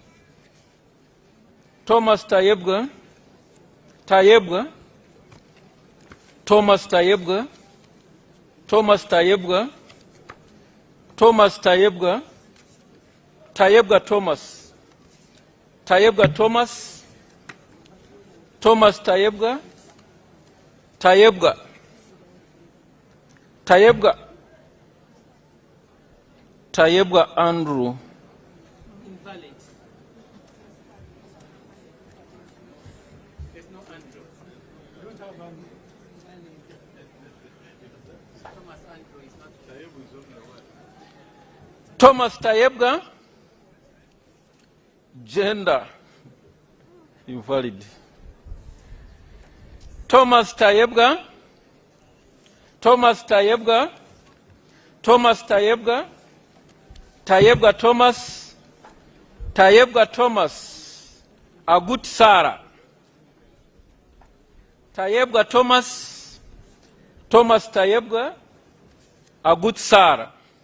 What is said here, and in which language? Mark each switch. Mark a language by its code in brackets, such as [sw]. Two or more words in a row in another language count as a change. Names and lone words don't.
[en] Thomas Tayebga, Tayebga, Thomas Tayebga, Thomas Tayebga, Thomas Tayebga, Tayebga Thomas, Tayebga Thomas, Thomas Tayebga, Tayebga, Tayebga, Tayebga Andrew. Invalid. There's no Andrew. We don't have Andrew. Thomas Andrew is not. Thomas Tayebga, gender, invalid. Thomas Tayebga, Thomas Tayebga, Thomas Tayebga, Tayebga Thomas, Tayebga Thomas, Agut Sarah. Tayebga Thomas, Thomas Tayebga, Agut Sarah.